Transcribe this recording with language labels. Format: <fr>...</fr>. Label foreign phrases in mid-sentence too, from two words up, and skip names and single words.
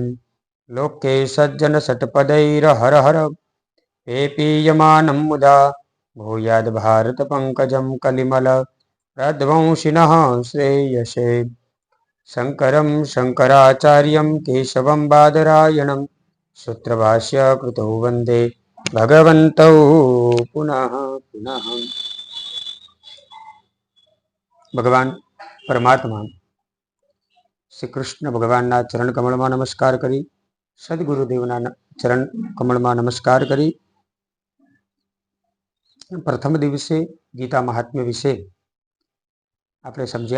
<sa>लोके सज्जनषट्पदैर्हर हर पेपीयमानं मुदा भूयाद्भारतपङ्कजं कलिमल प्रध्वंसिनः श्रेयसे शङ्करं शङ्कराचार्यं केशवं बादरायणं सूत्रभाष्यकृतौ वन्दे भगवन्तौ पुनः पुनः।</sa> <gu>ભગવાન પરમાત્મા શ્રી કૃષ્ણ ભગવાનના ચરણ કમળમાં નમસ્કાર કરી, સદગુરુદેવના ચરણ કમળમાં નમસ્કાર કરી, પ્રથમ દિવસે ગીતા મહાત્મ્ય વિશે આપણે સમજ્યા.</gu>